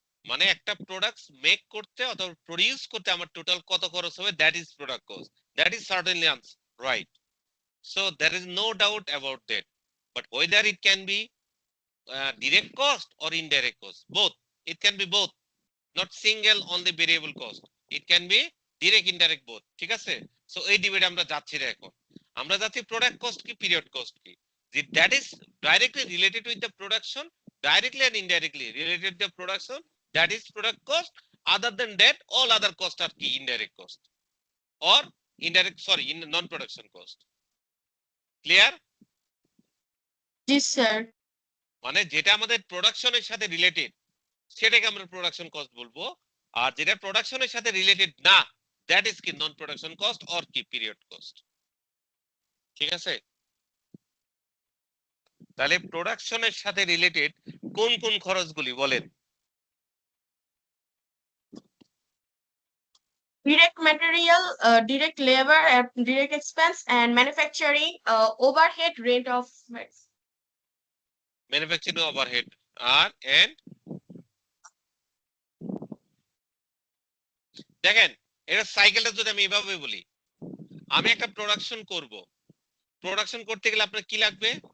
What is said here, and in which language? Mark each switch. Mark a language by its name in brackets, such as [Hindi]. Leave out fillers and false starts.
[Bangla] মানে একটা product make করতে অথবা প্রডিউস করতে আমার টোটাল কত খরচ হবে, [English] That is product cost, that is certainly right. So there is no doubt about that. But whether it can be direct cost or indirect cost, both. It can be both, not single only variable cost. It can be direct, indirect both. [Bangla] ঠিক আছে? So এই ডিবেটে আমরা যাচ্ছি না এখন। আমরা যাচ্ছি product cost কি, পিরিয়ড কস্ট কি। [English] That is directly related with the production, directly and indirectly related to the production. That is product cost. Other than that, all other costs are key indirect cost or in non-production cost. Clear? [Bangla] G sir. মানে যেটা আমাদের প্রোডাকশনের সাথে related সেটাকে আমরা production cost বলবো, আর যেটা প্রোডাকশনের সাথে রিলেটেড না, দ্যাট ইজ কি নন প্রোডাকশন কস্ট অর কি পিরিয়ড কস্ট। ঠিক আছে? তাহলে প্রোডাকশনের সাথে রিলেটেড কোন কোন খরচগুলি বলেন? [English] Direct material, direct labor, direct expense, and manufacturing overhead, rate of [Bangla] manufacturing overhead আর and দেখেন, এটা সাইকেলটা যদি আমি এভাবে বলি, আমি একটা প্রোডাকশন করব, প্রোডাকশন করতে গেলে আপনার কি লাগবে?